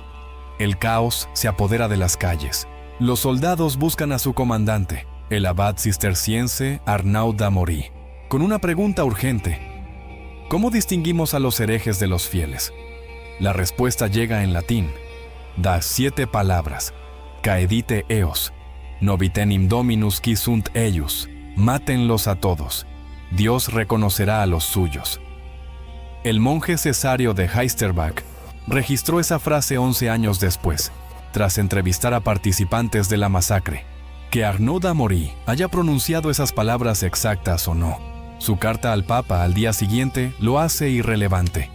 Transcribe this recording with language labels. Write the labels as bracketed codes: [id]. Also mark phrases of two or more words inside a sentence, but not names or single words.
[es] El caos se apodera de las calles. Los soldados buscan a su comandante, el abad cisterciense Arnaud d'Amaury, con una pregunta urgente. ¿Cómo distinguimos a los herejes de los fieles? La respuesta llega en latín. Da 7 palabras. [la] Caedite eos. Novitenim dominus qui sunt eius. [es] Mátenlos a todos. Dios reconocerá a los suyos. El monje cesario de Heisterbach registró esa frase 11 años después, tras entrevistar a participantes de la masacre. Que Arnaud d'Amaury haya pronunciado esas palabras exactas o no, su carta al Papa al día siguiente lo hace irrelevante.